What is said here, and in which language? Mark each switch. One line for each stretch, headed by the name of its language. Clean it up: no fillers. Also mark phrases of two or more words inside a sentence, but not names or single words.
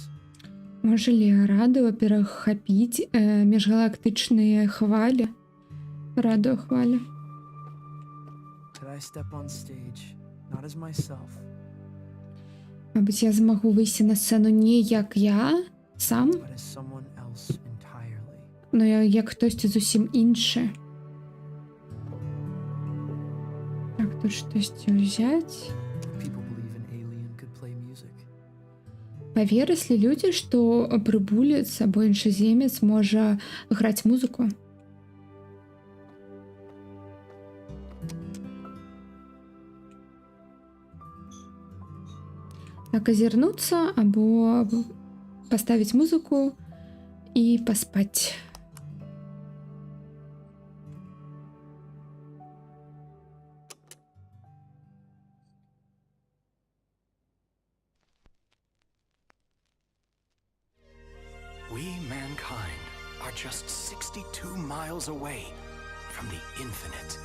Belarusian: Можа ли радыо перахапіць міжгалактычныя хвалі? Радыохвалі.
English: Could I step on stage, not as myself,
Belarusian: Мабыць, я змагу выйсці на сцэну не як я сам,
English: but as someone else entirely?
Belarusian: но як хтосьці зусім іншы. Так, тут штосьці ўзяць.
English: People believe an alien could play music.
Belarusian: Паверылі людзі, што прыбулец або іншаземец можа граць музыку. Так, азірнуцца або паставіць музыку і паспаць.
English: We, mankind, are just 62 miles away from the infinite.